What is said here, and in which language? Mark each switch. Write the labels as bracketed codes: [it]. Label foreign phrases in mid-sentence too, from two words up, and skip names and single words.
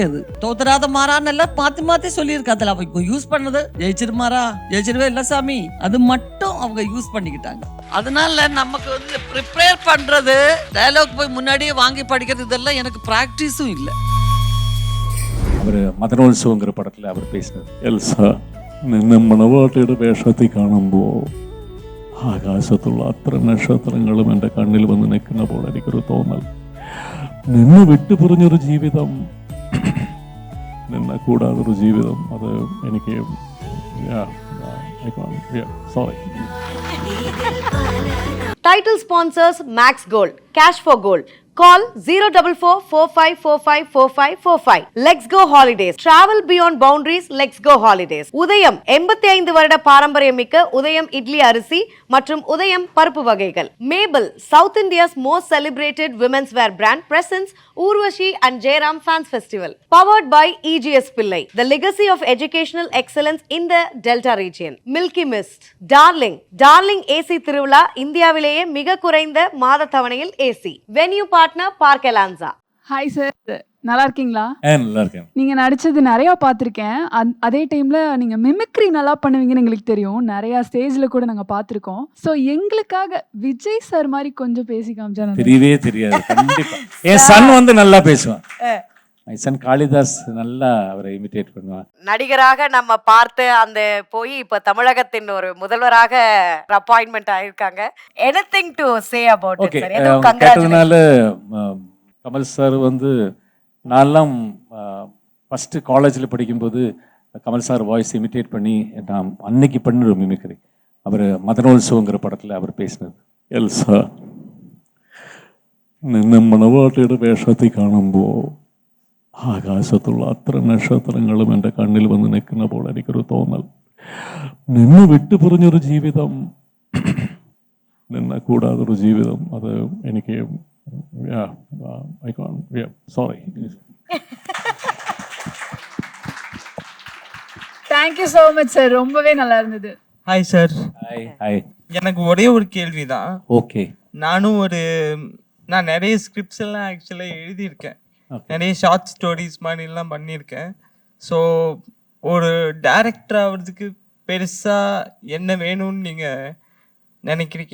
[ta] அது தோத்தராத மாறான்னு எல்லாம் மாத்தி மாத்தி சொல்லியிருக்கா. அதில் அவங்க யூஸ் பண்ணது ஜெயிச்சிருமாரா ஜெயிச்சிருவே இல்லை சாமி, அது மட்டும் அவங்க யூஸ் பண்ணிக்கிட்டாங்க. அதனால நமக்கு வந்து ப்ரிப்பேர் பண்றது, டயலாக் போய் முன்னாடியே வாங்கி படிக்கிறது, இதெல்லாம் எனக்கு ப்ராக்டிஸும் இல்லை. அவர் மதனோத்சவங்கிற படத்தில் அவர் பேசினார். [ml] എൽസാ നിന്നെ മണവാട്ടിയുടെ വേഷത്തിൽ കാണുമ്പോൾ ആകാശത്തുള്ള അത്ര നക്ഷത്രങ്ങളും എൻ്റെ കണ്ണിൽ വന്ന് നിൽക്കുന്ന പോലെ എനിക്കൊരു തോന്നൽ. നിന്ന് വിട്ടുപിരിഞ്ഞൊരു ജീവിതം, നിന്നെ കൂടാതൊരു ജീവിതം, അത് എനിക്ക് സോറി. [en] Title sponsors Max Gold. Cash for Gold. Call 04445454545. Let's go holidays. Travel beyond boundaries. Let's go holidays. [ta] உதயம் 85 வருட பாரம்பரியமிக்க உதயம் இட்லி அரிசி மற்றும் உதயம் பருப்பு வகைகள். மேபல், [en] South India's most celebrated women's wear brand, presents Urvashi and Jairam Fans Festival. Powered by EGS Pillai, the legacy of educational excellence in the Delta region. [ta] Milky Mist. Darling AC திருவிழா, இந்தியாவிலேயே மிக குறைந்த மாத தவணையில் ஏசி. [en] venue partner [ta] பார்க் எலான்சா. ஹாய் சார், நல்லா இருக்கீங்களா? நல்லா இருக்கேன். நீங்க நடிச்சது நிறைய பார்த்துருக்கேன். அதே டைம்ல நீங்க மிமிக்ரி நல்லா பண்ணுவீங்கன்னு எங்களுக்கு தெரியும். நிறைய ஸ்டேஜ்ல கூட நாங்க பார்த்துருக்கோம். ஸோ எங்களுக்காக விஜய் சார் மாதிரி கொஞ்சம் பேசி காமிச்சா. தெரியவே தெரியாது. கண்டிப்பா என் சன் வந்து நல்லா பேசுவான். என் சன் காளிதாஸ் நல்லா அவரை இமிட்டேட் பண்ணுவான். நடிகராக நம்ம பார்த்து அந்த போய் இப்ப தமிழகத்தின் ஒரு முதல்வராக அப்பாயின்மெண்ட் ஆயிருக்காங்க. [en] anything to say about it sir? ஏதோ [ta] கேட்டதுனால கமல் சார் வந்து நான்லாம் ஃபஸ்ட்டு காலேஜில் படிக்கும்போது கமல் சார் [en] voice imitate [ta] பண்ணி நான் அன்னைக்கு பண்ணிடுற மிமிக்ரி. அவர் மதனோத்சவங்கிற படத்தில் அவர் பேசினது. [ml] எல்சா നിന്നെ മണവാട്ടിയുടെ വേഷത്തിൽ കാണുമ്പോൾ ആകാശത്തുള്ള അത്ര നക്ഷത്രങ്ങളും എൻ്റെ കണ്ണിൽ വന്ന് നിൽക്കുന്ന പോലെ എനിക്കൊരു തോന്നൽ. നിന്ന് വിട്ടുപിരിഞ്ഞൊരു ജീവിതം, നിന്നെ കൂടാതൊരു ജീവിതം, അത് എനിക്ക് സോറി. [en] thank you so much [ta] சார், ரொம்பவே நல்லா இருந்தது. ஹாய் சார். ஹாய். எனக்கு ஒரே ஒரு கேள்விதான். ஓகே. நான் நிறைய ஸ்கிரிப்ட்ஸ் எல்லாம் ஆக்சுவலாக எழுதியிருக்கேன். நிறைய [en] short stories [ta] மாதிரிலாம் பண்ணியிருக்கேன். ஸோ ஒரு டைரக்டர் ஆகிறதுக்கு பெருசாக என்ன வேணும்னு நீங்கள் நினைக்கிறீங்க?